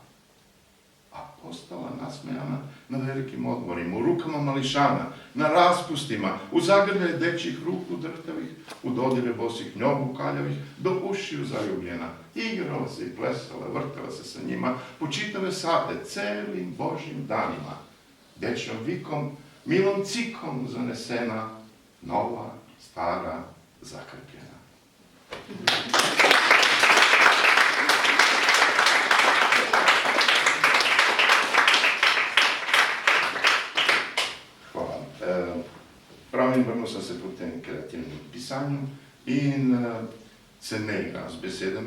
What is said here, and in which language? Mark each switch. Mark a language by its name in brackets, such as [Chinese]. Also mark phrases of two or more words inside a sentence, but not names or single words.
[Serbian] A postala nasmejana na velikim odmorima, u rukama mališana, na raspustima, u zagrljaj dečjih ruku drhtavih, u dodire bosih njogu kaljavih, do ušiju zaljubljena. Igrala se i plesala, vrtela se sa njima, po čitave sate, celim božjim danima. Dečjom vikom, milom cikom zanesena, nova, stara, zakrpljena. [Slovenian] Pravim, vrnil sem se po tem kreativnem pisanju in se ne igram z besedami,